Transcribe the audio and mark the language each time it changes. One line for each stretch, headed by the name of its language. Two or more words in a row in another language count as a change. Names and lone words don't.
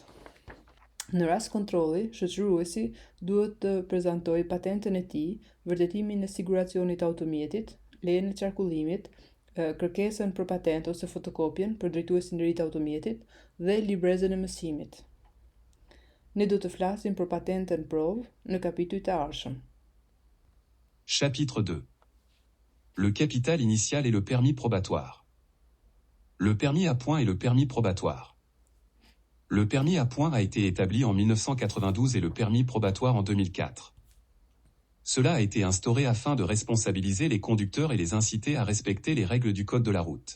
Albanian: Në rast kontrolli, shoqëruesi duhet të prezantojë patentën e tij, vërtetimin e siguracionit të automjetit, lejen e qarkullimit, kërkesën për patentë ose fotokopjen për drejtuesin e ri të automjetit dhe librezën e mësimit. Ne do të flasim për patentën provë në kapitujt e ardhshëm.
French: Chapitre 2. Le capital initial et le permis probatoire. Le permis à points et le permis probatoire. Le permis à points a été établi en 1992 et le permis probatoire en 2004. Cela a été instauré afin de responsabiliser les conducteurs et les inciter à respecter les règles du code de la route.